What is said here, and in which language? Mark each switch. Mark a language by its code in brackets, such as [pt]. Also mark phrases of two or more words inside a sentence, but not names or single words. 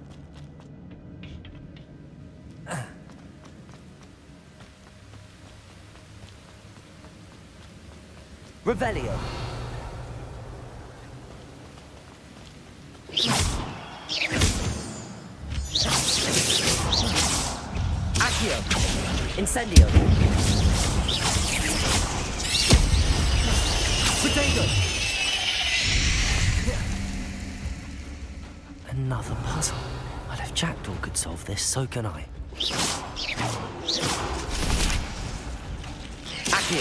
[en] Revelio. Accio. Incendio. Potato. Another puzzle. Well, if Jackdaw could solve this, so can I. Accio.